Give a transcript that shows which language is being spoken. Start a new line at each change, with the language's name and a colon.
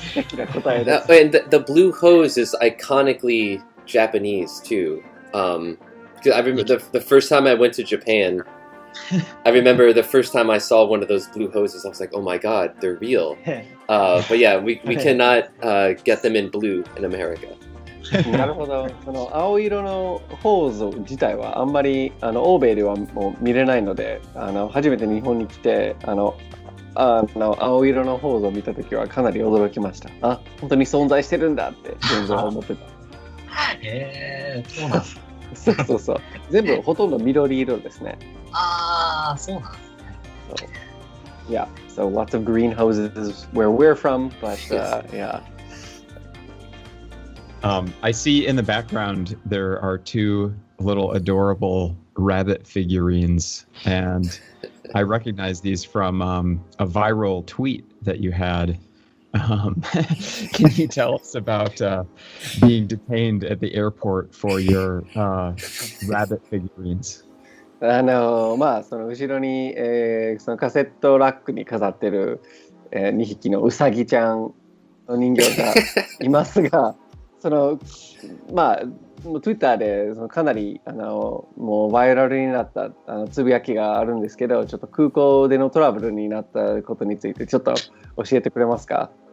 English: And the blue hose is iconically Japanese too. Because I remember the first time I went to Japan, I remember the first time I saw one of those blue hoses, I was like, oh my god, they're real. But yeah, we cannot get them in blue in America.
Japanese: なるほど。その青色のホーズ自体はあんまり欧米ではもう見れないので、初めて日本に来て青色のホーズを見たときはかなり驚きました。あ、本当に存在してるんだって全然思ってた。そうなんです。そう。全部ほとんど緑色ですね。そうなんですね。
English: Yeah, so lots of green hoses where we're from, but yeah. I see in the background there are two little adorable rabbit figurines, and I recognize these from a viral tweet that you had. Can you tell us about being detained at the airport for your rabbit figurines?
Japanese: その後ろに、そのカセットラックに飾ってる、2匹のウサギちゃんの人形がいますが、Twitter でかなりもうバイラルになったつぶやきがあるんですけど、ちょっと空港でのトラブルになったことについてちょっと教えてくれますか？